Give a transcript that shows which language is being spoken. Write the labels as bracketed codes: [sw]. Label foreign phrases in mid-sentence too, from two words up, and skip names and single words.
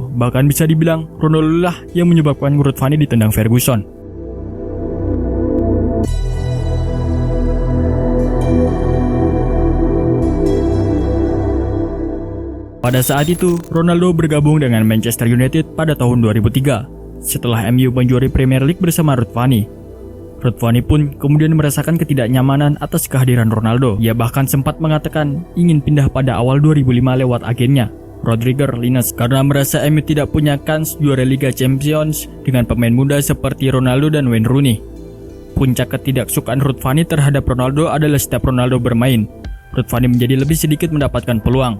[id] Bahkan bisa dibilang Ronaldo lah yang menyebabkan Ruud van Nistelrooy ditendang Ferguson. Pada saat itu, Ronaldo bergabung dengan Manchester United pada tahun 2003 setelah MU menjuari Premier League bersama Ruud van Nistelrooy. Ruud van Nistelrooy pun kemudian merasakan ketidaknyamanan atas kehadiran Ronaldo. Ia bahkan sempat mengatakan ingin pindah pada awal 2005 lewat agennya, Rodrigo Lines, karena merasa MU tidak punya kans juara Liga Champions dengan pemain muda seperti Ronaldo dan Wayne Rooney. Puncak ketidaksukaan Ruud van Nistelrooy terhadap Ronaldo adalah setiap Ronaldo bermain, Ruud van Nistelrooy menjadi lebih sedikit mendapatkan peluang.